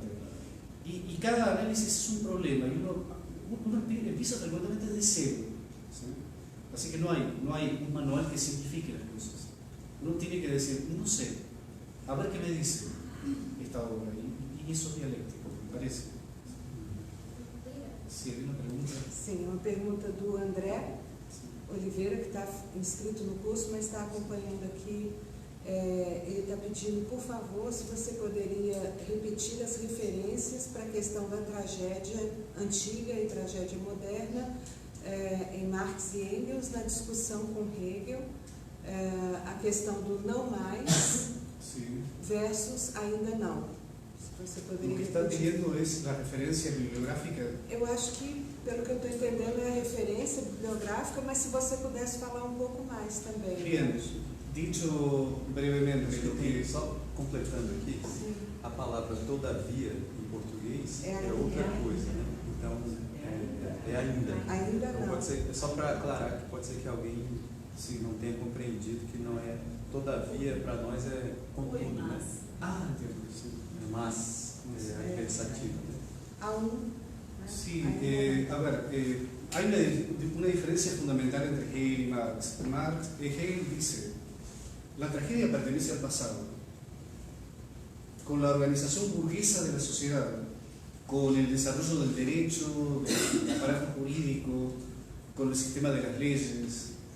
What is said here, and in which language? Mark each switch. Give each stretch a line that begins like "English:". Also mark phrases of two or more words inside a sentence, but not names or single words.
Spanish: Y cada análisis es un problema, y uno empieza frecuentemente de cero, ¿sí? Así que no hay un manual que simplifique las cosas. Uno tiene que decir, no sé, a ver qué me dice esta obra, y eso es dialéctico, me parece. Sí, hay una pregunta.
Portuguese: Sim, uma pergunta do André Oliveira, que está inscrito no curso, mas está acompanhando aqui. Ele está pedindo, por favor, se você poderia repetir as referências para a questão da tragédia antiga e tragédia moderna em Marx e Engels, na discussão com Hegel, a questão do não mais versus ainda não. Se você poderia
Spanish: Lo que está
Portuguese: repetir.
Spanish: pidiendo es la referencia bibliográfica.
Portuguese: Eu acho que, pelo que eu estou entendendo, é a referência bibliográfica, mas se você pudesse falar um pouco mais também.
Spanish: Bien, dicho brevemente lo que...
Portuguese: Só completando aqui, Sim. a palavra todavia em português É é outra ainda. coisa, né? Então, é ainda. Ainda Então, não. pode ser, só para aclarar, que pode ser que alguém não tenha compreendido que não é todavia, para nós é contudo, né?
Spanish: Ah, entiendo, sí. más pensativo.
Portuguese: Há né?
Spanish: Sí,
Portuguese: Aí,
Spanish: a ver, hay una diferencia fundamental entre Hegel y Marx. Hegel dice, la tragedia pertenece al pasado, con la organización burguesa de la sociedad, con el desarrollo del derecho, del aparato jurídico, con el sistema de las leyes.